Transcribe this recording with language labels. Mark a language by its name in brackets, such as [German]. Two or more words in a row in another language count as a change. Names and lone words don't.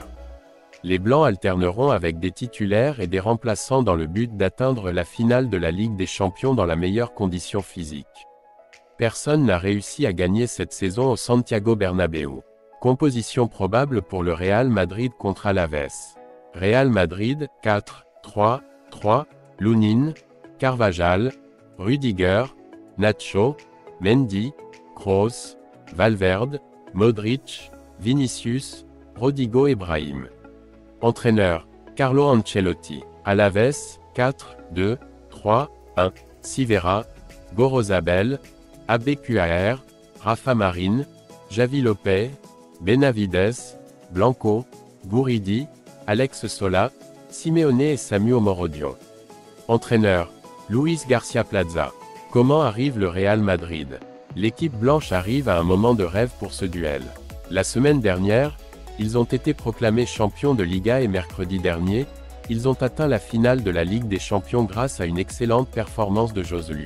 [French] Les Blancs alterneront avec des titulaires et des remplaçants dans le but d'atteindre la finale de la Ligue des Champions dans la meilleure condition physique. Personne n'a réussi à gagner cette saison au Santiago Bernabéu. Composition probable pour le Real Madrid contre Alavés. Real Madrid, 4-3-3, Lunin, Carvajal, Rudiger, Nacho, Mendy, Kroos, Valverde, Modric, Vinicius, Rodrigo et Brahim. Entraîneur, Carlo Ancelotti. Alavés, 4-2-3-1, Sivera, Gorozabel, Abekar, Rafa Marin, Javi Lopez, Benavides, Blanco, Guridi, Alex Sola, Simeone et Samuel Morodion. Entraîneur, Luis Garcia Plaza. Comment arrive le Real Madrid? L'équipe blanche arrive à un moment de rêve pour ce duel. La semaine dernière, ils ont été proclamés champions de Liga et mercredi dernier, ils ont atteint la finale de la Ligue des Champions grâce à une excellente performance de Joselu.